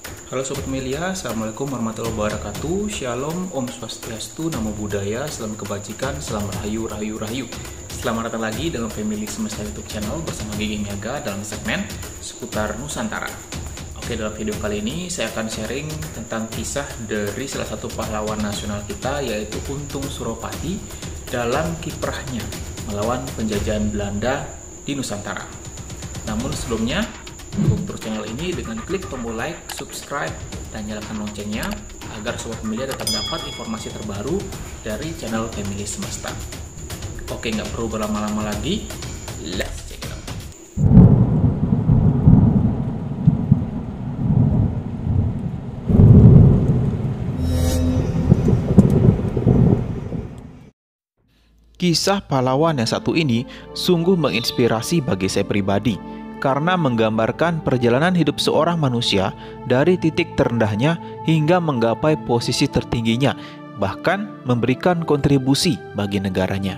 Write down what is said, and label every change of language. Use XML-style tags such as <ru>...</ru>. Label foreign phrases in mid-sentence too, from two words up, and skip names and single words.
<id>Halo Sobat Melia,</id> <ar>السلام عليكم ورحمة الله وبركاته.</ar> <id>Shalom,</id> <ban>Om Swastiastu,</ban> <pi>Namo Buddhaya,</pi> <id>Salam Kebajikan, Salam Rahayu, Rahayu, Rahayu. Selamat datang lagi dalam Family Semesta YouTube channel bersama Gigi Niaga dalam segmen seputar Nusantara. Oke, dalam video kali ini saya akan sharing tentang kisah dari salah satu pahlawan nasional kita, yaitu Untung Suropati dalam kiprahnya melawan penjajahan Belanda di Nusantara. Namun sebelumnya, dukung terus channel ini dengan klik tombol like, subscribe, dan nyalakan loncengnya agar Sobat Melia tetap dapat informasi terbaru dari channel Family Semesta. Oke, nggak perlu berlama-lama lagi,</id> <en>let's check it out.</en> <id>Kisah pahlawan yang satu ini sungguh menginspirasi bagi saya pribadi, karena menggambarkan perjalanan hidup seorang manusia dari titik terendahnya hingga menggapai posisi tertingginya, bahkan memberikan kontribusi bagi negaranya.</id>